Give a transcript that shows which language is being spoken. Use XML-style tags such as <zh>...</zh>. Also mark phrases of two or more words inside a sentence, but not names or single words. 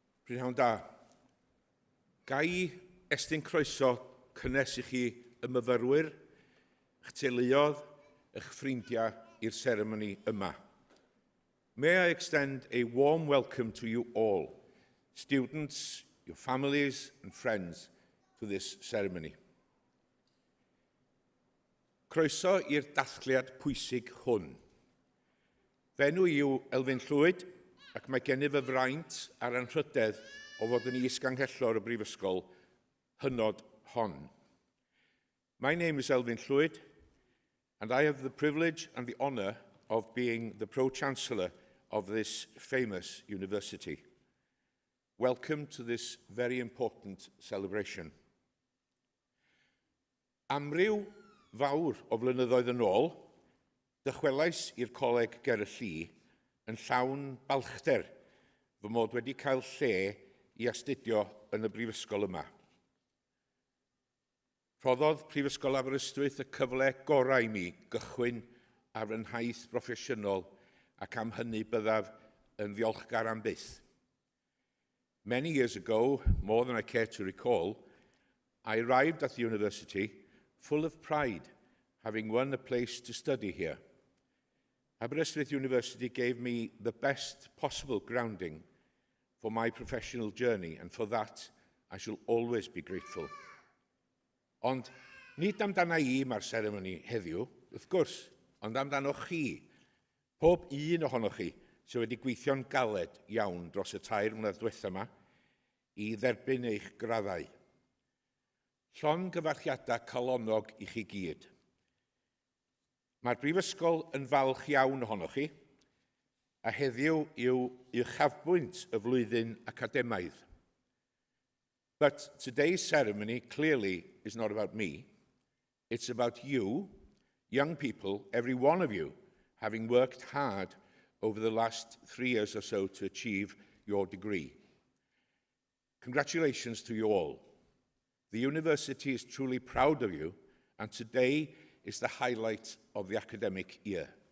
<cy>Prynhawn da. Gai estyn croeso cynnes i chi y myfyrwyr, eich teuluodd, eich ffrindiau i'r seremoni yma.</cy> <en>May I extend a warm welcome to you all, students, your families and friends, to this ceremony.</en> <cy>Croeso i'r dathliad pwysig hwn. Fenw yw Elfyn Llwyd, ac mae gennyf y fraint a'r anrhydedd o fod yn is-ganghellor y brifysgol hynod hon.</cy> <en>My name is Elfyn Llwyd, and I have the privilege and the honour of being the Pro-Chancellor of this famous university. Welcome to this very important celebration.</en> <cy>Amryw fawr o flynyddoedd yn ôl, dychwelais i'r Coleg Gerylli yn llawn balchder fy mod wedi cael lle i astudio yn y brifysgol yma. Rhoddodd Prifysgol Aberystwyth y cyfle gorau i mi gychwyn ar fy nhaith broffesiynol ac am hynny byddaf yn ddiolchgar am byth.</cy> <en>Many years ago, more than I care to recall, I arrived at the university full of pride, having won a place to study here. Aberystwyth University gave me the best possible grounding for my professional journey, and for that I shall always be grateful.</en> <cy>Ond nid amdana I mae'r seremoni heddiw, wrth gwrs, ond amdanoch chi, pob un ohonoch chi sydd wedi gweithio'n galed iawn dros y 2 mlynedd diwethaf yma i dderbyn eich graddau. Llon gyfarchiadau calonog i chi gyd. Mae'r brifysgol yn falch iawn ohonoch chi, a heddiw yw uchafbwynt y flwyddyn academaidd.</cy> <en>But today's ceremony clearly is not about me. It's about you, young people, every one of you, having worked hard over the last 3 years or so to achieve your degree. Congratulations to you all. The university is truly proud of you, and today is the highlight of the academic year.</en>